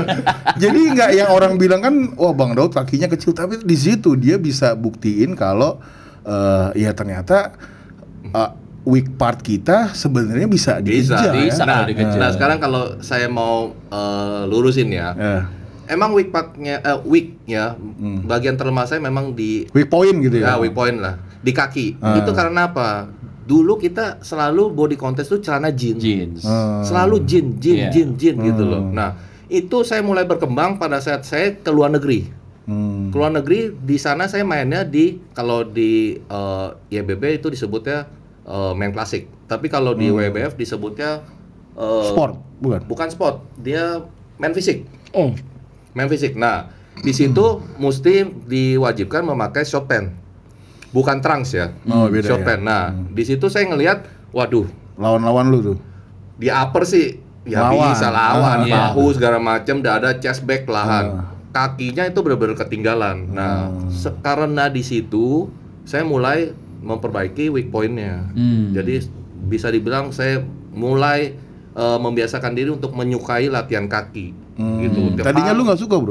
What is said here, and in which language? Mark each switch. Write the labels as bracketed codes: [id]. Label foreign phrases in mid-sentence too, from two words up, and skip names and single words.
[id] Jadi nggak yang orang bilang kan, wah Bang Daud kakinya kecil, tapi di situ dia bisa buktiin kalau ya ternyata [en] weak part [id] kita sebenarnya bisa dikejar. Nah, sekarang kalau saya mau lurusin ya. Emang [en] weak partnya [id] bagian terlemah saya memang di [en] weak point [id] gitu ya. [en] Weak point [id] lah di kaki. Itu karena apa? Dulu kita selalu [en] body contest [id] tuh celana jeans. Selalu jeans gitu loh. Nah, itu saya mulai berkembang pada saat saya ke luar negeri. Keluar negeri, di sana saya mainnya kalau di YBB itu disebutnya main klasik. Tapi kalau di WBF disebutnya sport, bukan sport. Dia main fisik. Main fisik. Nah, di situ mesti diwajibkan memakai [en] short pant. [id] Bukan trunks ya, beda [en] short pant. [id] Nah, di situ saya ngelihat, waduh, lawan-lawan lu tuh. Di upper sih, ya bisa lawan, bahu segala macam, dada, [en] chest, back, [id] lahan. Kakinya itu benar-benar ketinggalan. Nah, karena di situ saya mulai memperbaiki [en] weak point- [id] nya. Jadi bisa dibilang saya mulai membiasakan diri untuk menyukai latihan kaki gitu. Tadinya lu nggak suka, bro?